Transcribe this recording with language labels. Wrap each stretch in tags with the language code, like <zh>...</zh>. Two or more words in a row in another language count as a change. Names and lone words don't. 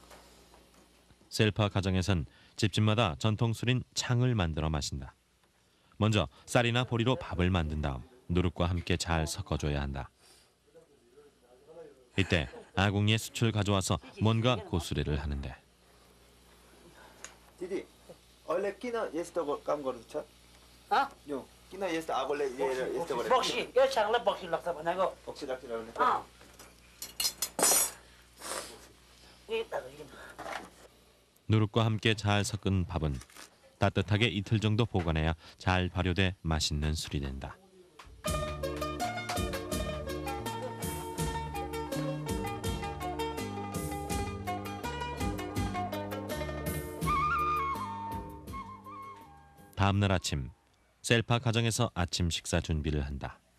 <ko>셀파 가정에선 집집마다 전통 술인 창을 만들어 마신다. 먼저 쌀이나 보리로 밥을 만든 다음 누룩과 함께 잘 섞어줘야 한다. 이때 아궁이에 숯을 가져와서 뭔가 고수리를 하는데.</ko> <ne>दिदी अहिले किन यस्तो काम गर्नु छ? यो किन यस्तो आगोले यस्तो गरेको? बक्सी यो छाङलाई बक्सी लाग्छ भनेको। बक्सी राखिरहनु।</ne> <ko>누룩과 함께 잘 섞은 밥은 따뜻하게 이틀 정도 보관해야 잘 발효돼 맛있는 술이 된다. 다음 날 아침, 셀파 가정에서 아침 식사 준비를 한다.</ko>